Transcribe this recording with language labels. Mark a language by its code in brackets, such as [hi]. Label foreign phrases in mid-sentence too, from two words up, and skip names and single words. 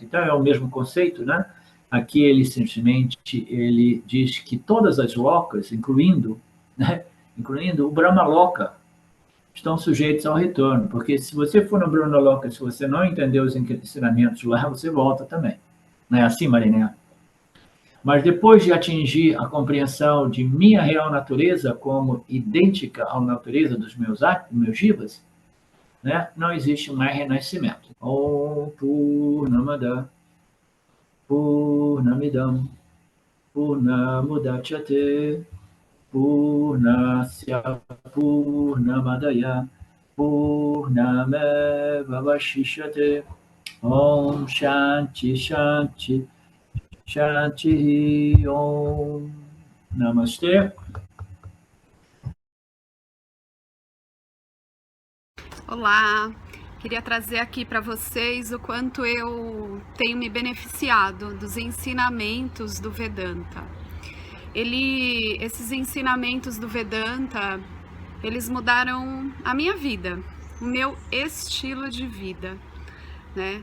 [pt] Então, é o mesmo conceito, né? Aqui ele simplesmente diz que todas as lokas, incluindo o Brahmaloka, estão sujeitos ao retorno, porque se você for no Brahmaloka, se você não entender os ensinamentos lá, você volta também. Não é assim, Mariné? Mas depois de atingir a compreensão de minha real natureza como idêntica à natureza dos meus jivas, né, não existe mais renascimento. [sa] Om Purnamada Purnamidam Purnamudachyate Purnasya Purnamadaya Purnameva Vashishyate Om Shanti Shanti Shanti Om. [pt] Namastê. Olá, queria trazer aqui para vocês o quanto eu tenho me beneficiado dos ensinamentos do Vedanta. Esses ensinamentos do Vedanta, eles mudaram a minha vida, o meu estilo de vida, né?